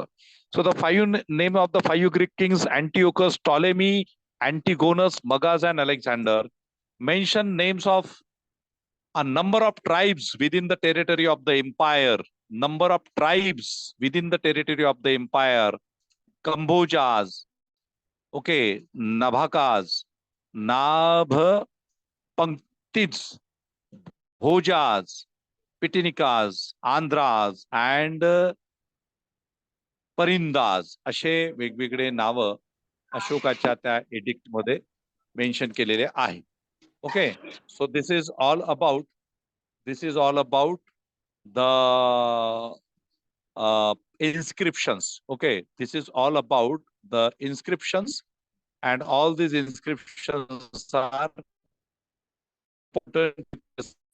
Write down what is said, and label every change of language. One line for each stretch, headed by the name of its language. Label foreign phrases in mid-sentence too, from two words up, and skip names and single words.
English: So the 5 name of the 5 Greek kings, Antiochus, Ptolemy, Antigonus, Magas, and Alexander. Mention names of a number of tribes within the territory of the empire. Number of tribes within the territory of the empire. Kambojas, okay, Nabhakas, Nabhapanktids, Bhojas, Pitinikas, Andhras, and Parindas.
Marathi: असे वेगवेगळे नाव अशोकाच्या त्या एडिक्ट मध्ये मेन्शन केलेले आहे.
English: Okay, so this is all about the inscriptions. Okay, this is all about the inscriptions, and all these inscriptions are important.